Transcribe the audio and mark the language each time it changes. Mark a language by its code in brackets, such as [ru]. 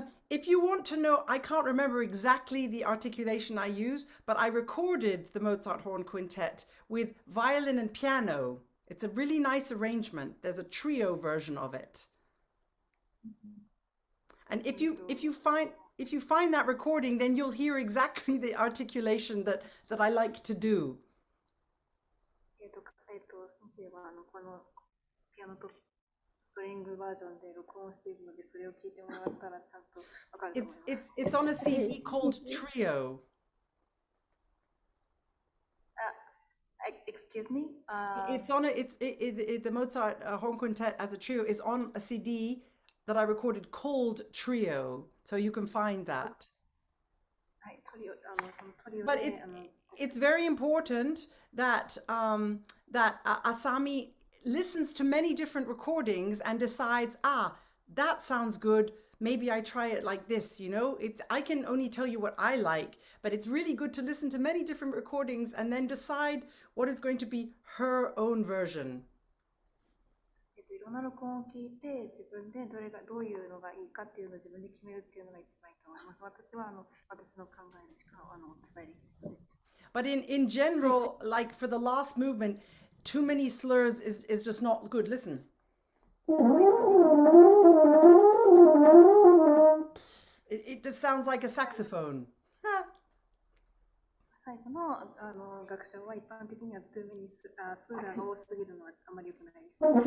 [en] If you want to know, I can't remember exactly the articulation I use, but I recorded the Mozart Horn Quintet with violin and piano. It's a really nice arrangement. There's a trio version of it. And if you find that recording, then you'll hear exactly the articulation that I like to do. [ja] 先生はこのピアノとストリングバージョンで録音しているので、それを聞いてもらったらちゃんとわかると思います。 [en] It's on a CD called Trio. Excuse me? It's on the Mozart horn quintet as a trio is on a CD that I recorded called Trio, so you can find that. [ja] はい、トリオ、このトリオ [en] But [ja] で、 [en] it's very important that Asami listens to many different recordings and decides, that sounds good. Maybe I try it like this, you know? I can only tell you what I like, but it's really good to listen to many different recordings and then decide what is going to be her own version. [ja] いろんな録音を聞いて、自分でどういうのがいいかっていうのを自分で決めるっていうのが一番いいと思います。私は私の考えしか伝えできないので。 [en] But in general, like for the last movement, too many slurs is just not good. Listen. It just sounds like a saxophone. [ja] 最後の楽章は一般的にはトゥーメニスが多すぎるのはあまり良くないです。